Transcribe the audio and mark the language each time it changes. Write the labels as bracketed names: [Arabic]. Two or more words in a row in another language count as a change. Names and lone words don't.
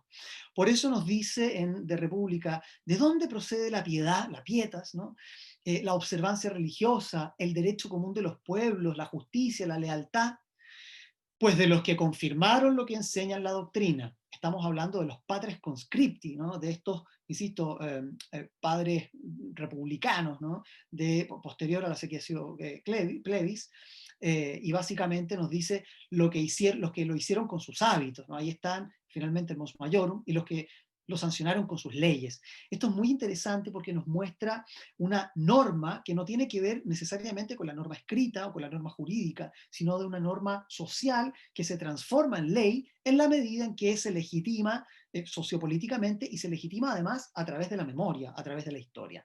[Spanish] Por eso nos dice en De República, ¿de dónde procede la piedad, la pietas, ¿no?, la observancia religiosa, el derecho común de los pueblos, la justicia, la lealtad? Pues de los que confirmaron lo que enseñan la doctrina. Estamos hablando de los [Latin] patres conscripti, [Spanish] ¿no?, de estos, insisto, padres republicanos, ¿no?, posterior a la [Latin] sequesio plebis, [Spanish] y básicamente nos dice los que lo hicieron con sus hábitos, ¿no? Ahí están finalmente el [Latin] mos maiorum [Spanish] y los que lo sancionaron con sus leyes. Esto es muy interesante porque nos muestra una norma que no tiene que ver necesariamente con la norma escrita o con la norma jurídica, sino de una norma social que se transforma en ley en la medida en que se legitima sociopolíticamente y se legitima además a través de la memoria, a través de la historia.